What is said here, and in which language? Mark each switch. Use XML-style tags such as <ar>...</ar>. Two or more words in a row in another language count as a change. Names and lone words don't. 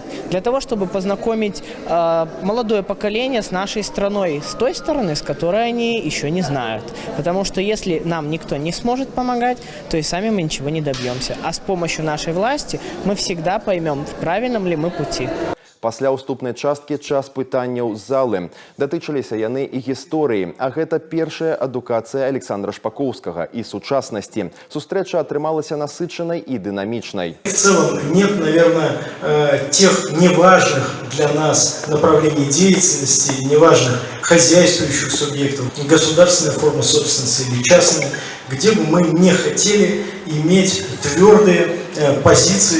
<ru>Для того, чтобы познакомить молодое поколение с нашей страной, с той стороны, с которой они еще не знают. Потому что если нам никто не сможет помогать, то и сами мы ничего не добьемся. А с помощью нашей власти мы всегда поймем, в правильном ли мы пути.</ru> <be>Пасля ўступнай часткі час пытанняў з залы. Датычыліся яны і гісторыі, а гэта першая адукацыя Александра Шпакоўскага і сучаснасці. Сустрэча атрымалася насычанай і дынамічнай.</be> <ru>В целом нет, наверное, тех неважных для нас направлений деятельности, неважных хозяйствующих субъектов, государственная форма собственности или частная, где бы мы не хотели иметь твердые позиции</ru>